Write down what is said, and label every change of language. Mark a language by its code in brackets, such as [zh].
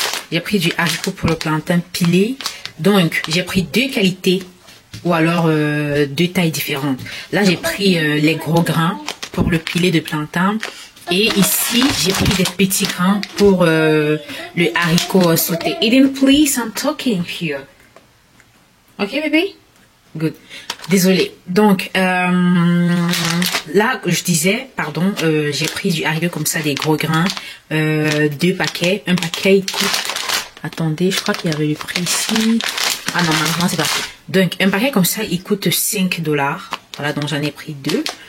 [fr] J'ai pris du haricot pour le plantain pilé. Donc, j'ai pris 2 qualités ou alors 2 tailles différentes. Là, j'ai pris les gros grains pour le pilé de plantain. Et ici, j'ai pris des petits grains pour le haricot sauté. [en] Eden, please, I'm talking here. [fr] Ok, bébé? [en] Good. [fr] Désolée. Donc, là, je disais, pardon, j'ai pris du haricot comme ça, des gros grains. 2 paquets. Un paquet, il coûte... Attendez, je crois qu'il y avait le prix ici. Ah non, malheureusement, c'est pas. Donc, un paquet comme ça, il coûte 5 $. Voilà, donc j'en ai pris 2.